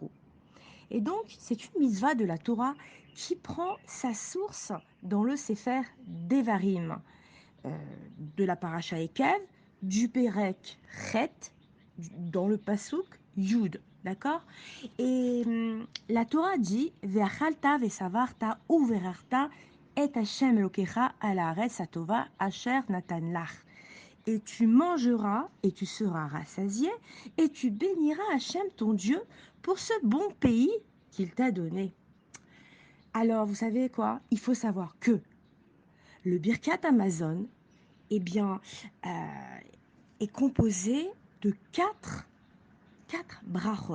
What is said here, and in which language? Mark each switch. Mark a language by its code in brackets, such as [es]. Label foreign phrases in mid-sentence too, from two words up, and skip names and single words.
[fr] Et donc, c'est une mitzvah de la Torah qui prend sa source dans le Sefer Devarim euh, de la paracha Ekev, du [he] פרק ח, [fr] dans le [he] פסוק י, [fr] d'accord. Et la Torah dit [he] ואכלת ושבעת וברכת את ה' אלוהיך על הארץ הטובה אשר נתן לך. [fr] Et tu mangeras et tu seras rassasié et tu béniras Hachem ton Dieu pour ce bon pays qu'il t'a donné. Alors, vous savez quoi? Il faut savoir que le Birkat Amazon, eh bien, euh, est composé de quatre brachot.